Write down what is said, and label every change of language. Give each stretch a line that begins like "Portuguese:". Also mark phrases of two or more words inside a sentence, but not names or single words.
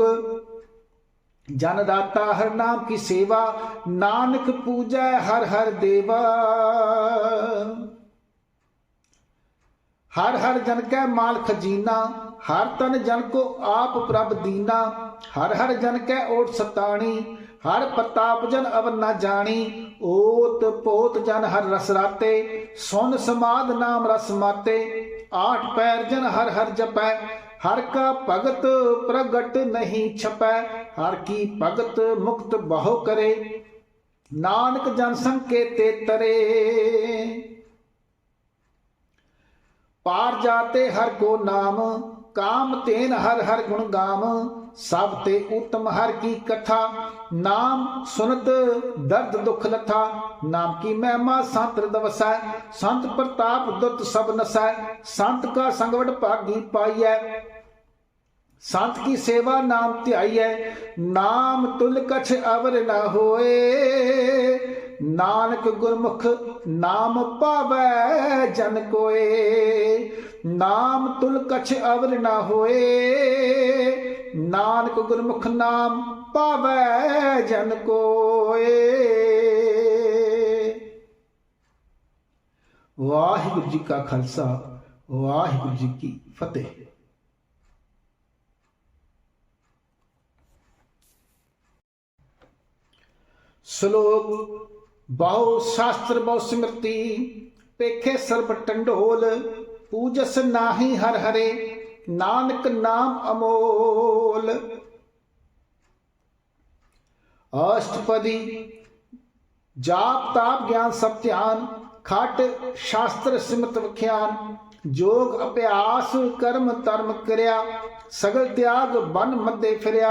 Punjabi: ਜਨ ਦਾਤਾ ਹਰ ਨਾਮ ਕੀ ਸੇਵਾ, ਨਾਨਕ ਪੂਜੈ ਹਰ ਹਰ ਦੇਵਾ। ਹਰ ਹਰ ਜਨ ਕੈ ਮਾਲ ਖਜੀਨਾ, ਹਰ ਤਨ ਜਨ ਕੋ ਆਪ ਪ੍ਰਭ ਦੀਨਾ। ਹਰ ਹਰ ਜਨ ਕੈ ਓਟ ਸਤਾਣੀ, ਹਰ ਪ੍ਰਤਾਪ ਜਨ ਅਵਰ ਨ ਜਾਨੀ। ਓਤ ਪੋਤ ਜਨ ਹਰ ਰਸ ਰਾਤੇ, ਸੁਨ ਸਮਾਦ ਨਾਮ ਰਸ ਮਾਤੇ। ਆਠ ਪਹਰ ਜਨ ਹਰ ਹਰ ਜਪੈ, ਹਰ ਕਾ ਭਗਤ ਪ੍ਰਗਟ ਨਹੀ ਛਪੈ। ਹਰ ਕੀ ਭਗਤ ਮੁਕਤ ਬਹੁ ਕਰੇ, ਨਾਨਕ ਜਨ ਸੰਗ ਕੇ ਤੇ ਤਰੇ। ਪਾਰ ਜਾਤੇ ਹਰ ਕੋ ਨਾਮ, ਕਾਮ ਤੇਨ ਹਰ ਹਰ ਗੁਣ ਗਾਮ। ਸਭ ਤੇ ਉਤਮ ਹਰ ਕੀ ਕਥਾ, ਨਾਮ ਸੁਨਤ ਦਰਦ ਦੁਖ ਲਥਾ। ਨਾਮ ਕੀ ਮਹਿਮਾ ਸੰਤ ਰਿਦ ਵਸੈ, ਸੰਤ ਪ੍ਰਤਾਪ ਦੁਤ ਸਭ ਨਸੈ। ਸੰਤ ਕਾ ਸੰਗਵਟ ਭਾਗੀ ਪਾਈਐ, ਸੰਤ ਕੀ ਸੇਵਾ ਨਾਮ ਧਿਆਈਐ। ਨਾਮ ਤੁਲ ਕਛ ਅਵਰ ਨ ਹੋਇ, ਨਾਨਕ ਗੁਰਮੁਖ ਨਾਮ ਪਾਵੈ ਜਨ ਕੋਇ। ਨਾਮ ਤੁਲ ਕਛ ਅਵਰ ਨ ਹੋਇ, ਨਾਨਕ ਗੁਰਮੁਖ ਨਾਮ ਪਾਵੈ ਜਨ ਕੋਇ। ਵਾਹਿਗੁਰੂ ਜੀ ਕਾ ਖਾਲਸਾ, ਵਾਹਿਗੁਰੂ ਜੀ ਕੀ ਫਤਿਹ। ਸਲੋਕ ਬਹੁ ਸਾਸਤ੍ਰ ਬਹੁ ਸਿਮ੍ਰਿਤੀ, ਪੇਖੇ ਸਰਬ ਢੰਢੋਲ। ਪੂਜਸ ਨਾਹੀ ਹਰ ਹਰੇ, ਨਾਨਕ ਨਾਮ ਅਮੋਲ। ਅਸਟਪਦੀ ਜਾਪ ਤਾਪ ਗਿਆਨ ਸਭ ਧਿਆਨ, ਖਟ ਸਾਸਤ੍ਰ ਸਿਮਤ ਵਖਿਆਨ। ਜੋਗ ਅਭਿਆਸ ਕਰਮ ਧਰਮ ਕਰਿਆ, ਸਗਲ ਤਿਆਗ ਬਨ ਮਧੇ ਫਿਰਿਆ।